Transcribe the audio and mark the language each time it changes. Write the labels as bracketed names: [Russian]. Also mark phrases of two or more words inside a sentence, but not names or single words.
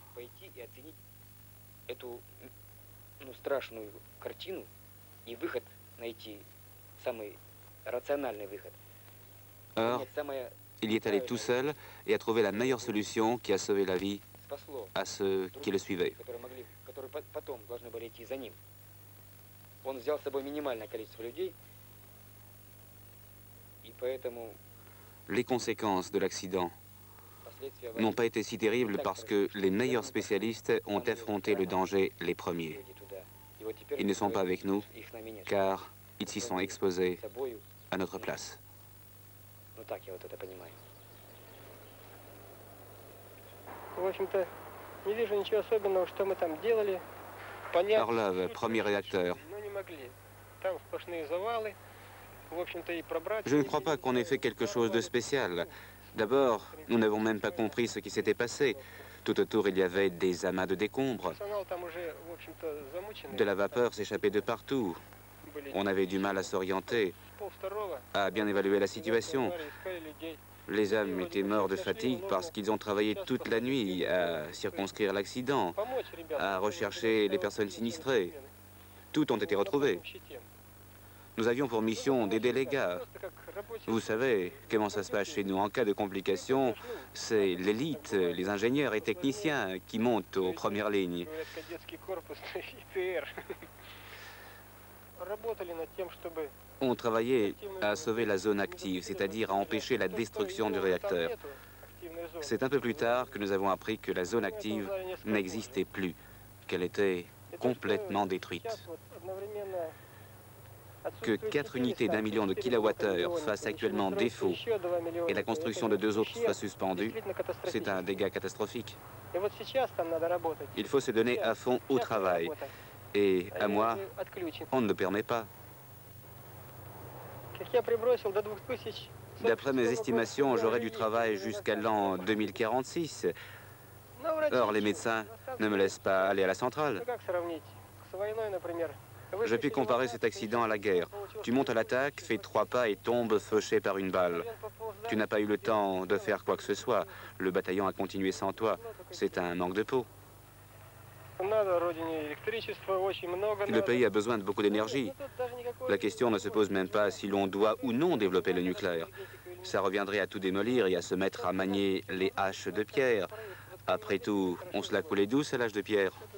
[Russian] пойти и оценить эту страшную картину и выход найти, самый рациональный выход. [French] Or, [Russian] Нет, самое [French] il y est allé tout seul et a trouvé la meilleure solution qui a sauvé la vie [Russian] спасло, [French] à ceux qui le suivaient. [Russian] которые потом должны были идти за ним. Он взял с собой минимальное количество людей, и поэтому [French] Les conséquences de l'accident [Russian] последствия [French] n'ont pas été si terribles parce que les meilleurs spécialistes ont affronté le danger les premiers. [Russian] люди туда. И вот теперь [French] Ils ne sont pas avec nous [Russian] их с нами нет. [French] car ils s'y sont exposés [Russian] Собою, [French] à notre place. [Russian] ну так я вот это понимаю. В общем-то, не вижу ничего особенного, что мы там делали. Понять, [French] Orlov, premier réacteur. [Russian] но не могли. Там сплошные завалы. В общем-то, и пробрать... [French] Je ne crois pas qu'on ait fait quelque chose de spécial. D'abord, nous n'avons même pas compris ce qui s'était passé. Tout autour, il y avait des amas de décombres. [Russian] Персонал там уже, в общем-то, замученный. [French] De la vapeur s'échappait de partout. [Russian] Были [French] On avait du mal à s'orienter, [Russian] полвторого. [French] à bien évaluer la situation. [Russian] Искали людей. [French] Les hommes étaient morts de fatigue parce qu'ils ont travaillé toute la nuit à circonscrire l'accident, [Russian] Помочь ребятам. [French] à rechercher les personnes sinistrées. Toutes ont été retrouvées. Nous avions pour mission d'aider les gars. Vous savez comment ça se passe chez nous. En cas de complications, c'est l'élite, les ingénieurs et techniciens qui montent aux premières lignes. [Russian] Говорят, кадетский корпус ИТР. Работали над тем, чтобы... [French] On travaillait à sauver la zone active, c'est-à-dire à empêcher la destruction du réacteur. C'est un peu plus tard que nous avons appris que la zone active n'existait plus, qu'elle était complètement détruite. Que 4 unités d'1 million de kilowattheures fassent actuellement défaut et la construction de 2 autres soit suspendue, c'est un dégât catastrophique. [Russian] И вот сейчас там надо работать. [French] Il faut se donner à fond au travail. Et à moi, on ne le permet pas. [Russian] Как я прибросил до 2000... [French] D'après mes estimations, j'aurai du travail jusqu'à l'an 2046. Or, les médecins ne me laissent pas aller à la centrale. [Russian] Как сравнить? С войной, например. [French] Je puis comparer cet accident à la guerre. Tu montes à l'attaque, fais 3 pas et tombes fauché par une balle. Tu n'as pas eu le temps de faire quoi que ce soit. Le bataillon a continué sans toi. C'est un manque de peau. Le pays a besoin de beaucoup d'énergie. La question ne se pose même pas si l'on doit ou non développer le nucléaire. Ça reviendrait à tout démolir et à se mettre à manier les haches de pierre. Après tout, on se la coulait douce à l'âge de pierre.